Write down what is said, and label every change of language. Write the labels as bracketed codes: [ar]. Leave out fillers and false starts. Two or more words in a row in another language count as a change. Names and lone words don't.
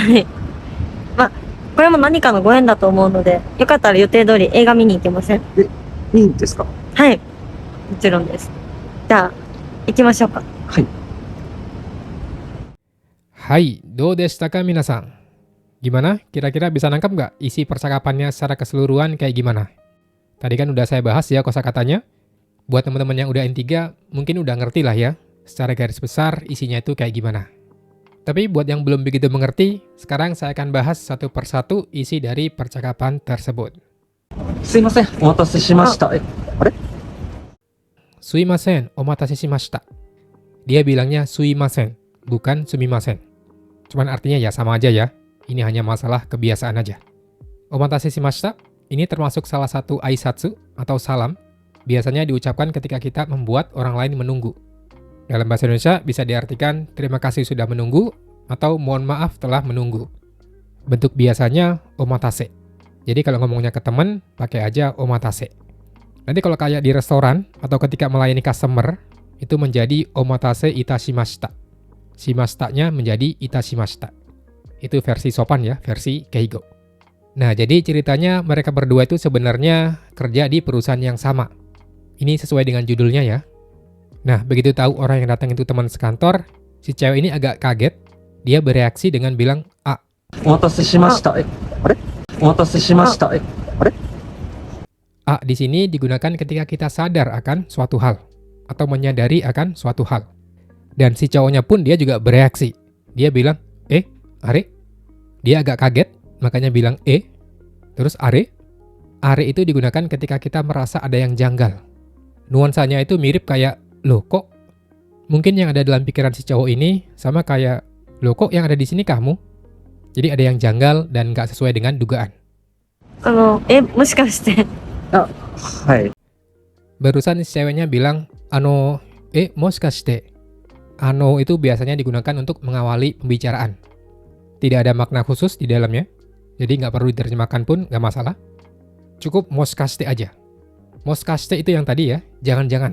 [ja] はい。まあ、これも何かのご縁だと思うので、よかったら予定通り映画見に行けません？いいんですか？はい。もちろんです。じゃあ、行きましょうか。はい。はい、どうでしたか皆さん? [id] Gimana? Kira-kira bisa nangkap nggak isi percakapannya secara keseluruhan kayak gimana? Tadi kan udah saya bahas ya kosakatanya. Buat teman-teman yang udah N3, mungkin udah ngerti lah ya, secara garis besar isinya itu kayak gimana. Tapi buat yang belum begitu mengerti, sekarang saya akan bahas satu persatu isi dari percakapan tersebut. [ja] すいません、お待たせしました。あれすいません、お待たせしました. [id] Dia bilangnya suimasen, bukan sumimasen. Cuman artinya ya sama aja ya. Ini hanya masalah kebiasaan aja. [ja] お待たせしました [id] ini termasuk salah satu aisatsu atau salam. Biasanya diucapkan ketika kita membuat orang lain menunggu. Dalam bahasa Indonesia bisa diartikan terima kasih sudah menunggu atau mohon maaf telah menunggu. Bentuk biasanya omatase. Jadi kalau ngomongnya ke teman, pakai aja omatase. Nanti kalau kayak di restoran atau ketika melayani customer, itu menjadi [ja] お待たせいたしました. [id] Shimashita-nya menjadi itashimashita. Itu versi sopan ya, versi keigo. Nah, jadi ceritanya mereka berdua itu sebenarnya kerja di perusahaan yang sama. Ini sesuai dengan judulnya ya. Nah, begitu tahu orang yang datang itu teman sekantor, si cewek ini agak kaget. Dia bereaksi dengan bilang, [ja] お待たせしました。あれお待たせしました。あれ [id] di sini digunakan ketika kita sadar akan suatu hal atau menyadari akan suatu hal. Dan si cowoknya pun dia juga bereaksi. Dia bilang, are? Dia agak kaget, makanya bilang terus are? Are itu digunakan ketika kita merasa ada yang janggal. Nuansanya itu mirip kayak, loh kok? Mungkin yang ada dalam pikiran si cowok ini sama kayak, loh kok yang ada di sini kamu? Jadi ada yang janggal dan gak sesuai dengan dugaan. [ja] もしかして。はい。 [id] Barusan si ceweknya bilang, moshikashite. Itu biasanya digunakan untuk mengawali pembicaraan. Tidak ada makna khusus di dalamnya, jadi nggak perlu diterjemahkan pun nggak masalah. Cukup moshikashite aja. Moshikashite itu yang tadi ya, jangan-jangan.